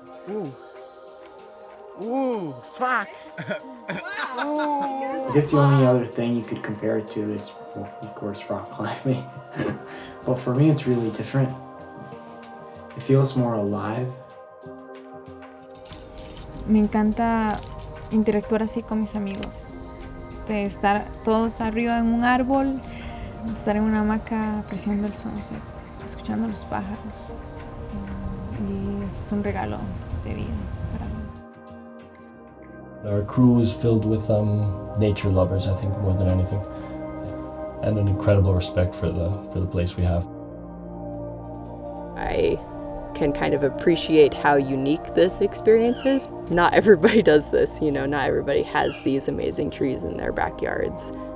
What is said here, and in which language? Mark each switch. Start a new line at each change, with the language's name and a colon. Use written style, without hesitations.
English: Ooh. Ooh, fuck. I guess the only other thing you could compare it to is, well, of course, rock climbing. But for me, it's really different. It feels more alive.
Spanish: Me encanta interactuar así con mis amigos, de estar todos arriba en un árbol, estar en una hamaca apreciando el sunset, escuchando los pájaros. Y eso es un regalo de vida para mí.
English: Our crew is filled with nature lovers, I think, more than anything, and an incredible respect for the place we have. I can kind of appreciate how unique this experience is. Not everybody does this, you know, not everybody has these amazing trees in their backyards.